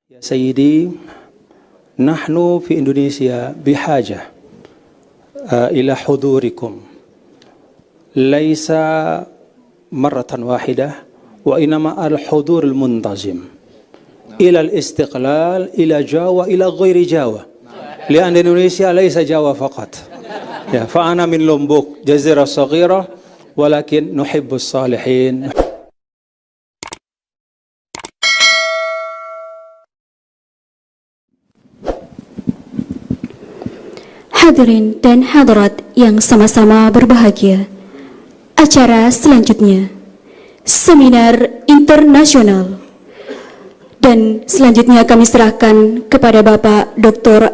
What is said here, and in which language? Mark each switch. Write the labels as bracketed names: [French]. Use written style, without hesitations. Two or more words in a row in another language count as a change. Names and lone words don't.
[Arabic] يا سيدي نحن في إندونيسيا بحاجة إلى حضوركم ليس مرة واحدة وإنما الحضور المنتظم إلى الاستقلال إلى جاوة إلى غير جاوة لأن إندونيسيا ليس جاوة فقط يا فأنا من لومبوك جزيرة صغيرة ولكن نحب الصالحين. [Indonesian] Hadirin dan hadirat yang sama-sama berbahagia, acara selanjutnya seminar internasional, dan selanjutnya kami serahkan kepada Bapak Dr.